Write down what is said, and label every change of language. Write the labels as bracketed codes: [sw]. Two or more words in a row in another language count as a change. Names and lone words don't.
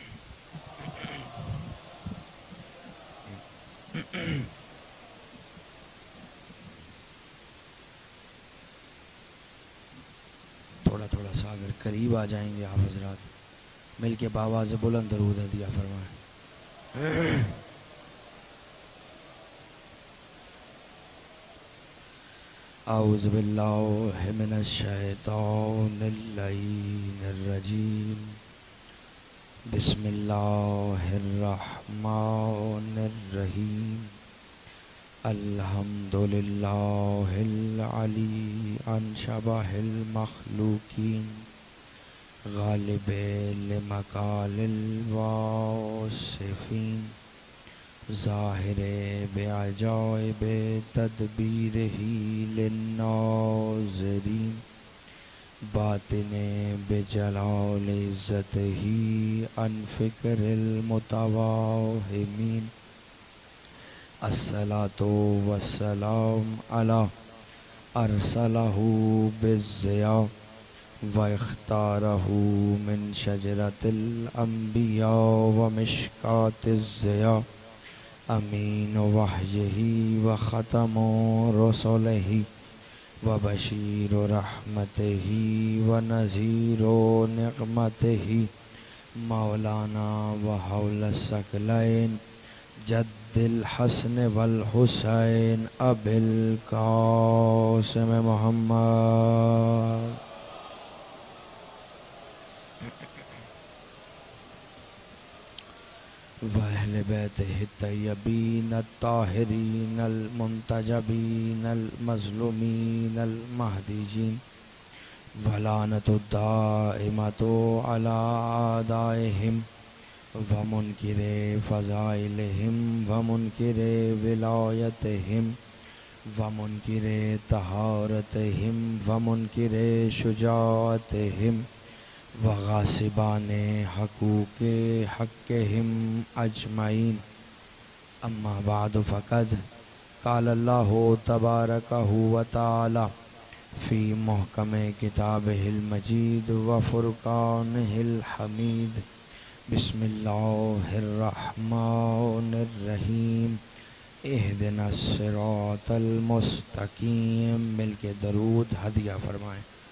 [ur] تھوڑا تھوڑا سا اگر قریب آ جائیں گے آپ حضرات، مل کے باواز بلند درود ہدیہ فرمائیں۔ [ar] اعوذ باللہ من الشیطان اللعین الرجیم، بسم اللہ الرحمن الرحیم، الحمد للہ العلی عن شبہ المخلوقین، غالب لمقال الواصفین، ظاہر بعجائب تدبیرہ للناظرین، باطن بجلال عزتہ عن فکر المتواہمین، الصلاۃ والسلام علی ارسلہ بالضیاء واختارہ من شجرۃ الانبیاء ومشکاۃ الضیاء، امین وحیہ وختم رسلہ وبشیر رحمتہ ونذیر نقمتہ، مولانا وحول الثقلین جد الحسن والحسین ابی القاسم محمد وأہل بیتہ الطیبین الطاہرین المنتجبین المظلومین المہدیین، ولعنۃ الدائمۃ علی اعدائہم ومنکر فضائلہم ومنکر ولایتہم ومنکر طہارتہم ومنکر شجاعتہم وغاصبان حقوق حقہم اجمعین، اما بعد فقد قال اللہ تبارکہ وتعالی فی محکم کتابہ المجید وفرقانہ الحمید، بسم اللہ الرحمن الرحیم، اہدنا الصراط المستقیم، [ur] مل کے درود ہدیہ فرمائیں۔